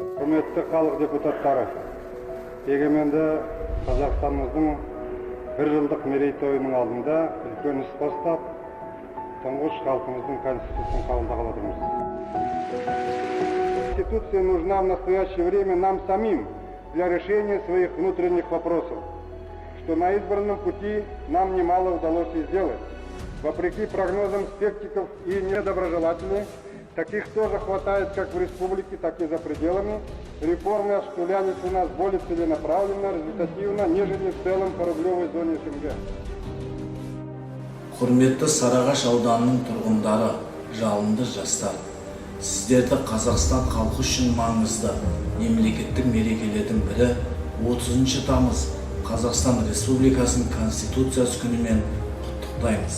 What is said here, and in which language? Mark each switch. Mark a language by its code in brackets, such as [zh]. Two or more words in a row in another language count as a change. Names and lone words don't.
[kk] Құрметті халық депутаттары, егеменді Қазақстанымыздың бір жылдық мерейтойының алдында үлкен іс бастап, тұңғыш халқымыздың Конституциясын қабылдағалы отырмыз. [ru] Конституция нужна в настоящее время нам самим для решения своих внутренних вопросов, что на избранном пути нам немало удалось и сделать. Вопреки прогнозам скептиков и недоброжелателей, таких тоже хватает как в республике, так и за пределами. Реформы осуществлялись у нас более целенаправленно, результативно, нежели в целом по рублевой зоне СНГ. [kk] Құрметті Сарыағаш ауданының тұрғындары, жалынды жастар, сіздерді Қазақстан халқы үшін маңызды мемлекеттік мерекелердің бірі 30 тамыз Қазақстан Республикасының Конституциясы күнімен құттықтаймыз.